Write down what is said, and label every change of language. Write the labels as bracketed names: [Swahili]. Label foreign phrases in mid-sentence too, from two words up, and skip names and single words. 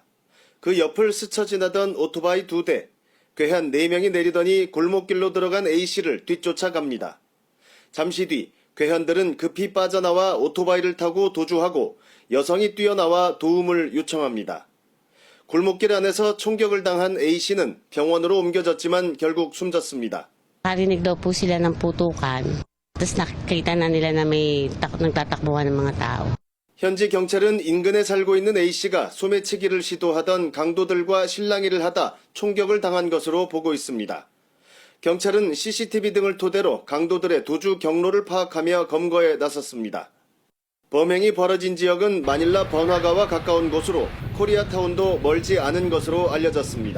[Korean] 그 옆을 스쳐 지나던 오토바이 2대, 괴한 4명이 내리더니 골목길로 들어간 A씨를 뒤쫓아갑니다. 잠시 뒤 괴한들은 급히 빠져나와 오토바이를 타고 도주하고 여성이 뛰어나와 도움을 요청합니다. 골목길 안에서 총격을 당한 A씨는 병원으로 옮겨졌지만 결국 숨졌습니다. [Filipino] Narinig daw po sila ng putukan. Tapos nakikita na nila na may nagtatakbuhan ng mga tao. [Korean] 현지 경찰은 인근에 살고 있는 A씨가 소매치기를 시도하던 강도들과 실랑이를 하다 총격을 당한 것으로 보고 있습니다. 경찰은 CCTV 등을 토대로 강도들의 도주 경로를 파악하며 검거에 나섰습니다. 범행이 벌어진 지역은 마닐라 번화가와 가까운 곳으로 코리아타운도 멀지 않은 것으로 알려졌습니다.